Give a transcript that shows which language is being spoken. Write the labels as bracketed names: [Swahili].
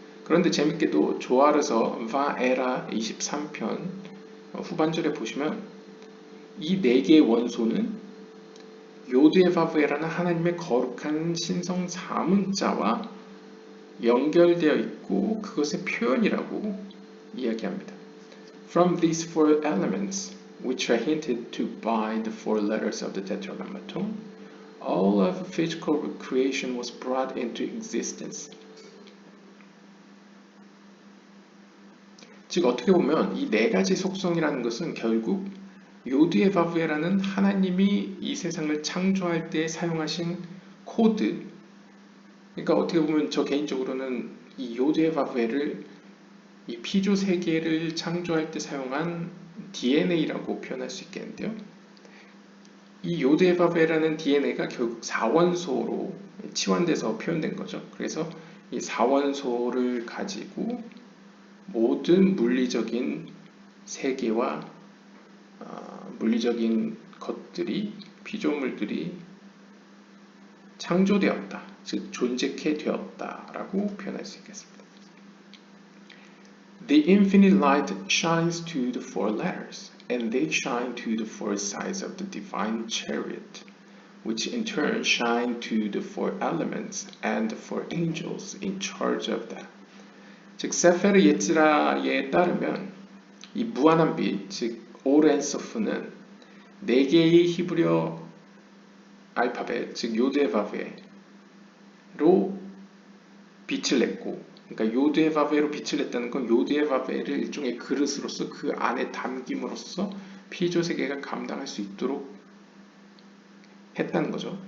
[Korean] 그런데 재밌게도 조아르서 바에라 23편 후반절에 보시면 이 네 개의 원소는 요드에바브에라는 하나님의 거룩한 신성 4문자와 연결되어 있고 그것의 표현이라고 이야기합니다. [English] From these four elements, which are hinted to by the four letters of the Tetragrammaton, all of physical creation was brought into existence. [Korean] 즉 어떻게 보면 이 네 가지 속성이라는 것은 결국 요드에바브에라는 하나님이 이 세상을 창조할 때 사용하신 코드. 그러니까 어떻게 보면 저 개인적으로는 이 요드에바브에를 이 피조 세계를 창조할 때 사용한 DNA라고 표현할 수 있겠는데요. 이 요드에바베라는 DNA가 결국 4원소로 치환돼서 표현된 거죠. 그래서 이 4원소를 가지고 모든 물리적인 세계와 물리적인 것들이, 피조물들이 창조되었다, 즉 존재케 되었다라고 표현할 수 있겠습니다. [English] The infinite light shines to the four letters, and they shine to the four sides of the divine chariot, which in turn shine to the four elements and the four angels in charge of them. [Korean] 즉 세페르 예츠라에 따르면 이 무한한 빛, 즉 오렌소프는 네 개의 히브리어 알파벳, 즉 요드에바베로 빛을 냈고, 그러니까 요드에바베로 빛을 냈다는 건 요드에바베를 일종의 그릇으로서 그 안에 담김으로써 피조 세계가 감당할 수 있도록 했다는 거죠.